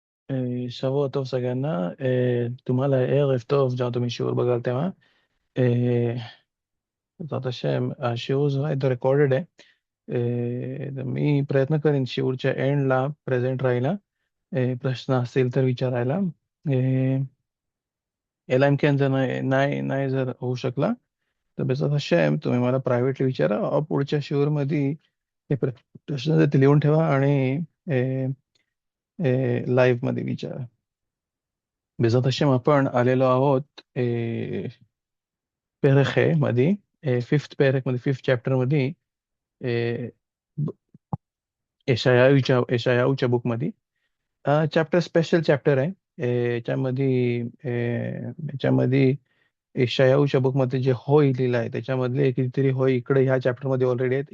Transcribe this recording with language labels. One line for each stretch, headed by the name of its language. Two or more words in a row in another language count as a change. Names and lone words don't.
Hebrew: שבוע טוב
Marathi: सगळ्यांना. तुम्हाला
Hebrew: ערב טוב
Marathi: जेव्हा तुम्ही शिवर बघाल तेव्हा.
Hebrew: בעזרת השם, השיעור
Marathi: जो आहे तो रेकॉर्डेड आहे. तर मी प्रयत्न करेन शिवरच्या एंडला प्रेझेंट राहायला, प्रश्न असतील तर विचारायला. याला इम्कॅन जर नाही नाही जर होऊ शकला तर बेचात השם तुम्ही मला प्रायव्हेटली विचारा. पुढच्या शिवरमध्ये हे प्रश्न ते लिहून ठेवा आणि लाईव्ह मध्ये विचारा.
Hebrew: בעזרת השם
Marathi: आपण आलेलो आहोत
Hebrew: פרק ח'
Marathi: मध्ये, फिफ्थ पॅरेक मध्ये,
English: fifth chapter
Marathi: मध्ये, ब- यशायाहूच्या बुक मध्ये. चॅप्टर स्पेशल चॅप्टर आहे. याच्यामध्ये याच्यामध्ये यशायाहूच्या बुक मध्ये जे होय लिहिलं आहे त्याच्यामधले कितीतरी होय इकडे ह्या चॅप्टर मध्ये ऑलरेडी आहेत.